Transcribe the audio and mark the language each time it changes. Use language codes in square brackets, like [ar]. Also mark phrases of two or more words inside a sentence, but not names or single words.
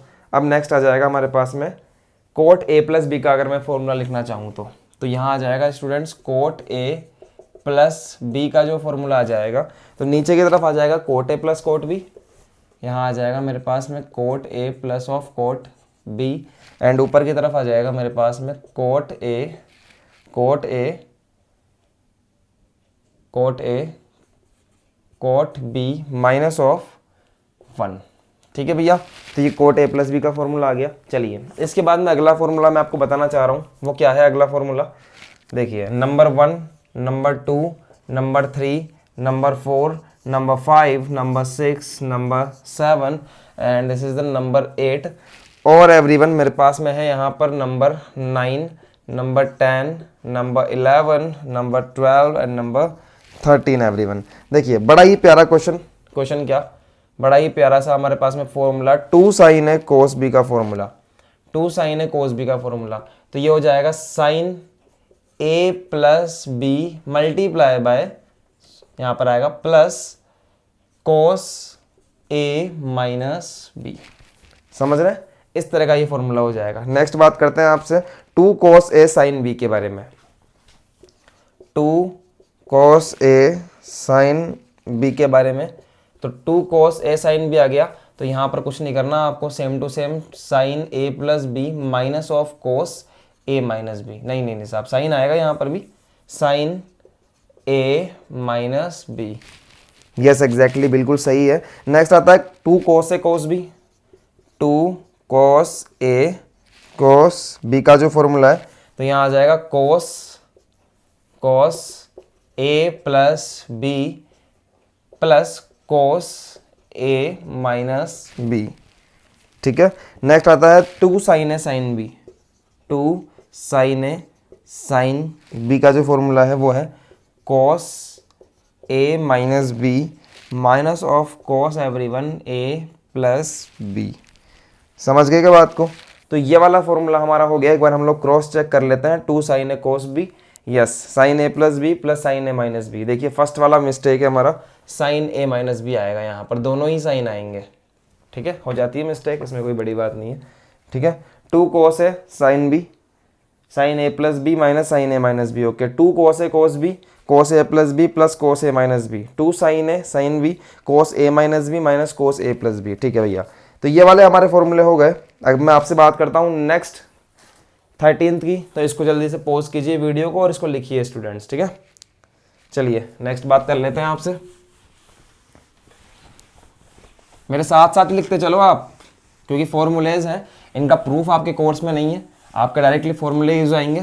[hi] अब नेक्स्ट आ जाएगा हमारे पास में [en] cot a plus b [hi] का अगर मैं फॉर्मूला लिखना चाहूँ तो यहाँ आ जाएगा स्टूडेंट्स [en] cot a plus b [hi] का जो फॉर्मूला आ जाएगा, तो नीचे की तरफ आ जाएगा [en] cot a plus cot b, [hi] यहाँ आ जाएगा मेरे पास में [en] cot a plus of cot b, [hi] एंड ऊपर की तरफ आ जाएगा मेरे पास में [en] cot b minus of 1, [hi] ठीक है भैया। तो ये [en] cot a plus b [hi] का फॉर्मूला आ गया। चलिए इसके बाद में अगला फॉर्मूला मैं आपको बताना चाह रहा हूँ, वो क्या है अगला फॉर्मूला। [en] देखिए number 1, number 2, number 3, number 4, number 5, number 6, number 7 and this is the number 8 [hi] और एवरीवन मेरे पास में है यहाँ पर [en] number 9, number 10, number 11, number 12 and number 13 everyone. [hi] देखिए बड़ा ही प्यारा क्वेश्चन क्या, बड़ा ही प्यारा सा हमारे पास में फॉर्मूला [en] 2 sine A cos B [hi] का फॉर्मूला, [en] 2 sine A cos B [hi] का फॉर्मूला। तो ये हो जाएगा [en] sine A plus B multiply by, [hi] यहाँ पर आएगा [en] plus cos A minus B. [hi] समझ रहे हैं, इस तरह का ये फॉर्मूला हो जाएगा। नेक्स्ट बात करते हैं आपसे [en] 2 cos a sin b [hi] के बारे में। [en] 2 cos a sin b [hi] के बारे में, तो [en] 2 cos a sin b [hi] आ गया, तो यहाँ पर कुछ नहीं करना आपको, [en] same to same sine a plus b minus of cos a minus b. [hi] नहीं साहब, साइन आएगा यहाँ पर भी, [en] sine a minus b. yes exactly, [hi] बिल्कुल सही है। नेक्स्ट आता है [en] 2 cos a cos b। 2 cos a cos b [hi] का जो फॉर्मूला है, तो यहाँ आ जाएगा [en] cos a plus b plus cos a minus b. [hi] ठीक है। नेक्स्ट आता है [en] 2 sin a sin b। 2 sin a sin b [hi] का जो फॉर्मूला है वो है [en] cos a minus b minus of cos everyone a plus b. [hi] समझ गए क्या बात को? तो ये वाला फॉर्मूला हमारा हो गया। एक बार हम लोग [en] cross check [hi] कर लेते हैं। [en] 2 sin a cos b, yes sine a plus b plus sine a minus b. [hi] देखिए फर्स्ट वाला मिस्टेक है हमारा, [en] sine a minus b [hi] आएगा, यहाँ पर दोनों ही साइन आएंगे। ठीक है, हो जाती है मिस्टेक, इसमें कोई बड़ी बात नहीं है। ठीक है, [en] 2 cos a sin b, sine a plus b minus sine a minus b. okay, 2 cos a cos b, cos a plus b plus cos a minus b. 2 sin a sin b, cos a minus b minus cos a plus b. [hi] ठीक है भैया, तो ये वाले हमारे फॉर्मूले हो गए। अब मैं आपसे बात करता हूँ [en] next 13th [hi] की, तो इसको जल्दी से पॉज कीजिए वीडियो को और इसको लिखिए स्टूडेंट्स। ठीक है, चलिए नेक्स्ट बात कर लेते हैं आपसे। मेरे साथ साथ लिखते चलो आप, क्योंकि फॉर्मूलेज हैं, इनका प्रूफ आपके कोर्स में नहीं है, आपके डायरेक्टली [en] formulae use [hi] आएंगे।